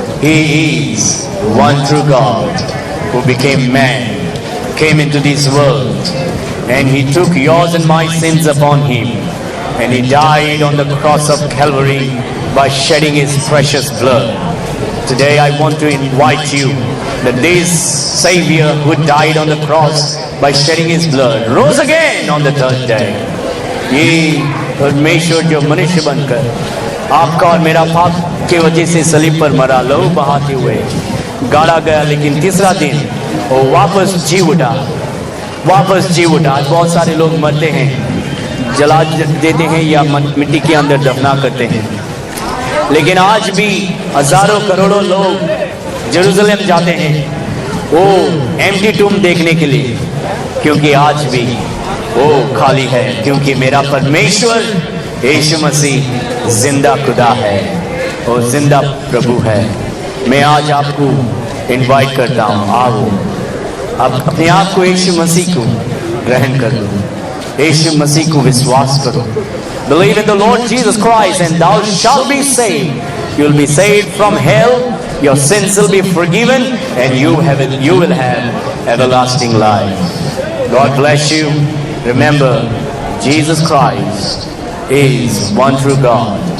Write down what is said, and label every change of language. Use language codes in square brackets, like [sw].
[en] He is one true God who became man, came into this world, and He took yours and my sins upon Him, and He died on the cross of Calvary by shedding His precious blood. Today I want to invite you that this Savior who died on the cross by shedding His blood rose again on the third day. [hi] ये परमेश्वर जो मनुष्य बनकर आपका और मेरा पाप के वजह से सलीब पर मरा, लहू बहाते हुए गाड़ा गया, लेकिन तीसरा दिन वो वापस जी उठा, वापस जी उठा। आज बहुत सारे लोग मरते हैं, जला देते हैं या मिट्टी के अंदर दफना करते हैं, लेकिन आज भी हजारों करोड़ों लोग जेरूसलम जाते हैं वो [en] empty tomb [hi] देखने के लिए, क्योंकि आज भी वो खाली है, क्योंकि मेरा परमेश्वर यीशु मसीह जिंदा खुदा है और जिंदा प्रभु है। मैं आज आपको इनवाइट करता हूँ, आओ अब अपने आप को यीशु मसीह को ग्रहण कर लो, यीशु मसीह को विश्वास करो। [en] Believe in the Lord Jesus Christ and thou shalt be saved. You will be saved from hell, your sins will be forgiven, and you will have everlasting life. God bless you. Remember, Jesus Christ is one true God.